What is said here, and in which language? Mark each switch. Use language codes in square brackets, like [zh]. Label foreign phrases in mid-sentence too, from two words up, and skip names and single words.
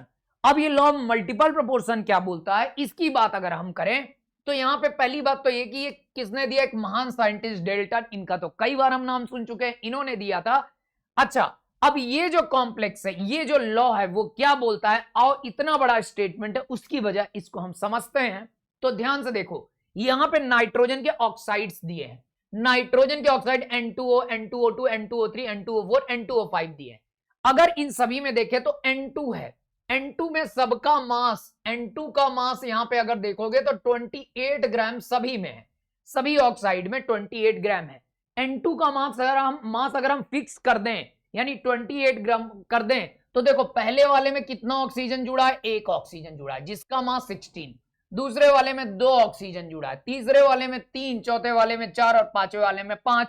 [hi] अब ये [en] law of multiple proportion [hi] क्या बोलता है, इसकी बात अगर हम करें तो यहां पे पहली बात तो ये कि ये किसने दिया, एक महान साइंटिस्ट डेल्टन, इनका तो कई बार हम नाम सुन चुके हैं, इन्होंने दिया था। अच्छा अब ये जो कॉम्प्लेक्स है, ये जो लॉ है वो क्या बोलता है, और इतना बड़ा स्टेटमेंट है, उसकी वजह इसको हम समझते हैं। तो ध्यान से देखो, यहां पे नाइट्रोजन के ऑक्साइड्स दिए हैं, नाइट्रोजन के ऑक्साइड N2O, N2O2, N2O3, N2O4, N2O5 दिए हैं। अगर इन सभी में देखें तो N2 है, N2 में सबका मास, N2 का मास यहां पे अगर देखोगे तो 28 ग्राम सभी में है, सभी ऑक्साइड में 28 ग्राम है। N2 का मास अगर हम फिक्स कर दें, यानी 28 ग्राम कर दें, तो देखो पहले वाले में कितना ऑक्सीजन जुड़ा है, एक ऑक्सीजन जुड़ा है जिसका मास 16, दूसरे वाले में 2 ऑक्सीजन जुड़ा है, तीसरे वाले में 3, चौथे वाले में 4 और पांचवें वाले में 5।